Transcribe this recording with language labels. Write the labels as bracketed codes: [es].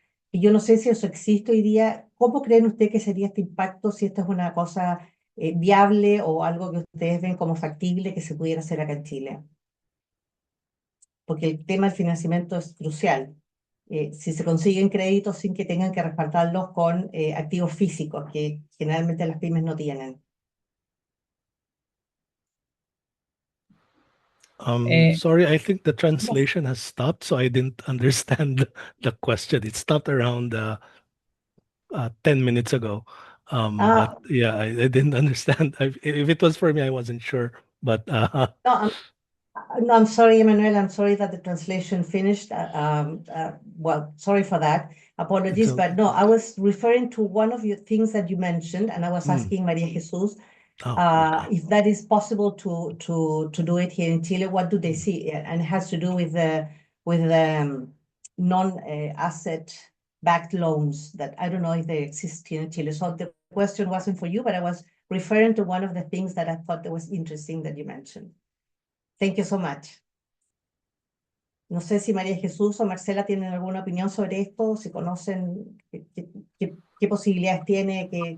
[es] Y yo no sé si eso existe hoy día. ¿Cómo creen ustedes que sería este impacto si esto es una cosa viable o algo que ustedes ven como factible que se pudiera hacer acá en Chile? Porque el tema del financiamiento es crucial. Si se consiguen créditos sin que tengan que respaldarlos con activos físicos, que generalmente las pymes no tienen. Eh, [en] Sorry, I think the translation has stopped, so I didn't understand the question. It stopped around 10 minutes ago. But Ah, yeah, I didn't understand. If it was for me, I wasn't sure. But no, no, I'm sorry, Emmanuel. I'm sorry that the translation finished. Well, sorry for that. Apologies, so, but no, I was referring to one of your things that you mentioned, and I was mm, asking Maria Jesus oh, okay. if that is possible to do it here in Chile. What do they see? And it has to do with the non-asset backed loans that I don't know if they exist here in Chile. So the question wasn't for you, but I was referring to one of the things that I thought that was interesting that you mentioned. Thank you so much. [es] No sé si María Jesús o Marcela tienen alguna opinión sobre esto, si conocen qué posibilidades tiene,